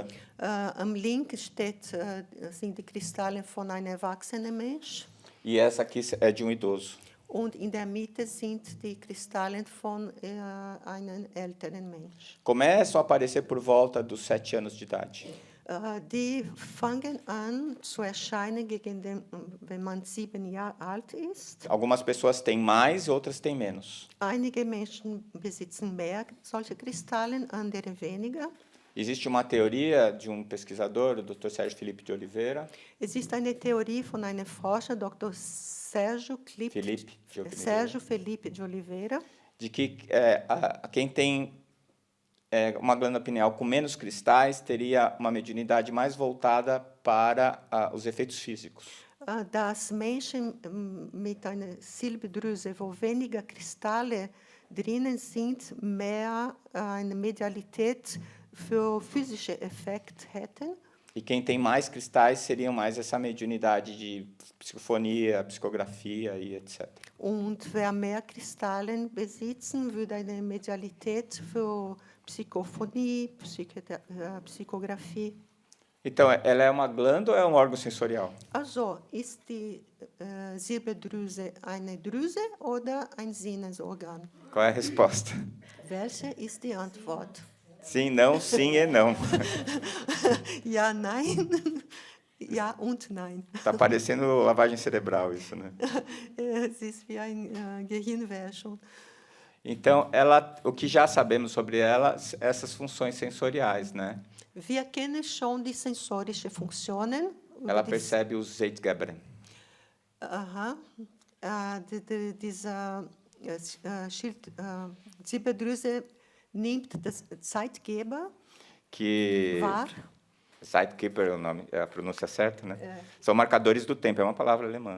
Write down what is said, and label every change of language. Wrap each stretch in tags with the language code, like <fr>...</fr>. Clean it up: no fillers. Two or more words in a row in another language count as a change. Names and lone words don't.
<de>Am Link sind die Kristallen von einem erwachsenen Mensch.</de> <pt>E essa aqui é de um idoso.</pt> <de>Und in der Mitte sind die Kristallen von einem älteren Mensch.</de> <pt>Começam a aparecer por volta dos 7 anos de idade.</pt> <de>Die fangen an zu erscheinen, wenn man 7 Jahre alt ist.</de> <pt>Algumas pessoas têm mais, outras têm menos.</pt> <de>Einige Menschen besitzen mehr solche Kristallen, andere weniger.</de> <pt>Existe uma teoria de um pesquisador, o Dr. Sérgio Felipe de Oliveira.</pt> <de>Es ist eine Theorie von einem Forscher, Dr. Sérgio Felipe de Oliveira,</de> <pt>De que quem tem uma glândula pineal com menos cristais teria uma mediunidade mais voltada para os efeitos físicos.</pt> <de>dass Menschen mit einer Silberdrüse, wo weniger Kristalle drinnen sind, mehr eine Medialität für physische Effekte hätten.</de> <pt>E quem tem mais cristais seriam mais essa mediunidade de psicofonia, psicografia e etc.</pt> <de>Und wer mehr Kristallen besitzen, würde eine Medialität für Psychophonie, Psychografie.</de> <pt>Então, ela é uma glândula ou é um órgão sensorial?</pt> <de>Also, ist die Silberdrüse eine Drüse oder ein Sinnesorgan?</de> <pt>Qual é a resposta?</pt> <de>Welche ist die Antwort?</de> <pt>Sim, não, sim e não.</pt> <de>Ja, nein. Ja und nein.</de> <pt>Tá parecendo lavagem cerebral isso, né?</pt> <de>Es ist wie ein Gehirnwäschung.</de> <pt>Então, o que já sabemos sobre ela, essas funções sensoriais, né?</pt> <de>Wir kennen schon die sensorischen Funktionen.</de> <pt>Ela percebe os Zeitgeber. Aha.</pt> <de>Diese Silberdrüse nimmt das Zeitgeber</de> <pt>Que</pt> <de>wahr.</de> <pt>Zeitgeber é o nome, é a pronúncia certa, né? São marcadores do tempo, é uma palavra alemã.</pt>